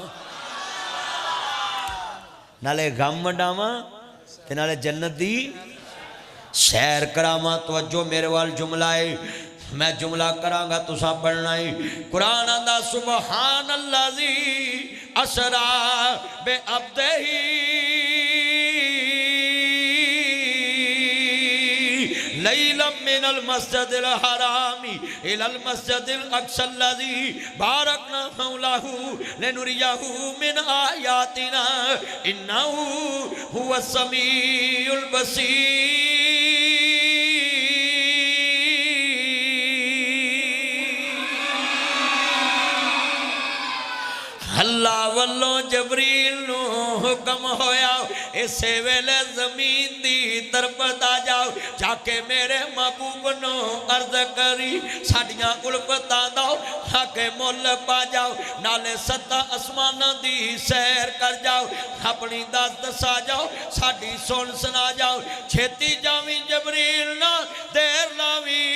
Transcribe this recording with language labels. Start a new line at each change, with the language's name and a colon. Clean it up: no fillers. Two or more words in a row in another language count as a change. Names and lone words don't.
Punjabi: نالے غم ونڈاواں تے نالے جنت دی سیر کراواں توجہ میرے ول جملہ ہے میں جملہ کراں گا تساں پڑھنا ہے قرآن آندا
Arabic: سبحان الذي أسرى بعبده ليلا من المسجد الحرام إلى المسجد الأقصى الذي باركنا حوله لنريه من آياتنا إنه هو السميع البصير
Punjabi: اللہ ولوں جبریل نوں حکم ہویا اسے ویلے زمین دی طرف آ جاؤ جا کے میرے محبوب نوں عرض کریں ساڈیاں الفتاں دا آ کے مل پا جاؤ نالے ستاں اسماناں دی سیر کر جاؤ اپنی دس دسا جاؤ ساڈی سن سنا جاؤ چھیتی جاویں جبریل نا دیر لاویں